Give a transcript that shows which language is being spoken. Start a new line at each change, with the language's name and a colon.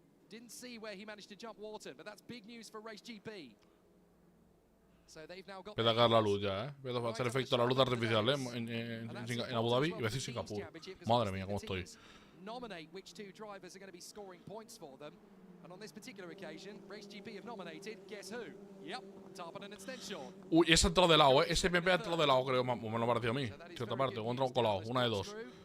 English: Didn't see where he managed to jump Wharton, but that's big news for Race GP. So they've now got.
Spanish: Voy a sacar la luz ya, Voy a hacer efecto a la luz artificial, en Abu Dhabi, iba a decir Singapur. Madre mía, cómo estoy.
English: Nominate which 2 drivers are going to be scoring points for them. And on this particular occasion, Race GP have nominated, guess who? Yep, Tarpan and Stenshorn.
Spanish: Uy, ese ha entrado de lado, Ese MP ha entrado de lado, creo, me lo ha parecido a mí. Cierta parte, o ha entrado colado, una de dos.